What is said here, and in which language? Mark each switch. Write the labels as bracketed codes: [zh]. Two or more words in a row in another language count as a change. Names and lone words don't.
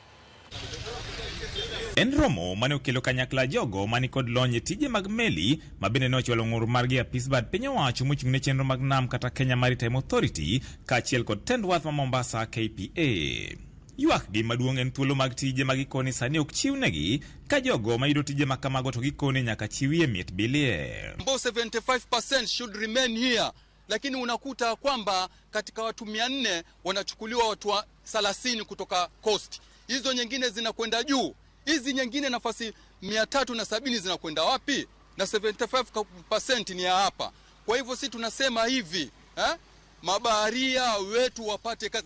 [luo] En romo mane okelo kanyakla jogo mani kod lony tije mag meli mabende nochwalo ng'ur margi apis bad piny owacho mochung' ne chenro mag nam kata Kenya Maritime Authority kaachiel kod tend wath ma Mombasa KPA. Ywak gi maduong' en thuolo mag tije magikoni sani ok chiwnegi ka jogo mayudo tije makamago to gikoni nyaka chiwie miet bilie. [en] 75% should remain here, [sw] lakini unakuta kwamba katika watu 400 wanachukuliwa watu 30 kutoka coast. Hizo nyingine zinakwenda juu. Hizi nyingine nafasi 370 zinakwenda wapi? Na 75% ni ya hapa. Kwa hivyo sisi tunasema hivi, mabaharia wetu wapate kazi.